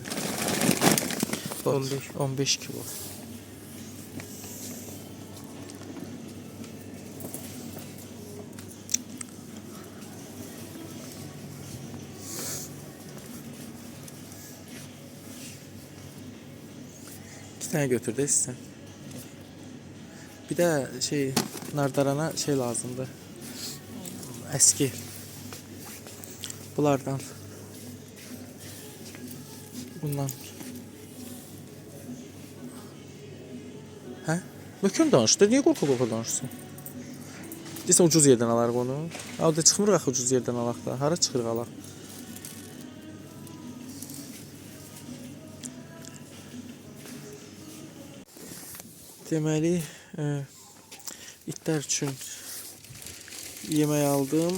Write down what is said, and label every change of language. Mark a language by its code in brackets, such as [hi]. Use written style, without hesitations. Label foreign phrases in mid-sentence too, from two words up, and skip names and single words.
[az] 15 kilo. Tane götür de sen. Bir de şey nardarana şey lazımdı. Eski. Bunlardan. Bundan. Hə? Möhkəm danışdı. Niyə qorxa-qorxa danışsın? Desən ucuz yerdən alarıq onu. Orada çıxmırıq axı ucuz yerdən alaq da. Hara çıxırıq alaq? Deməli, itlər üçün yemək aldım.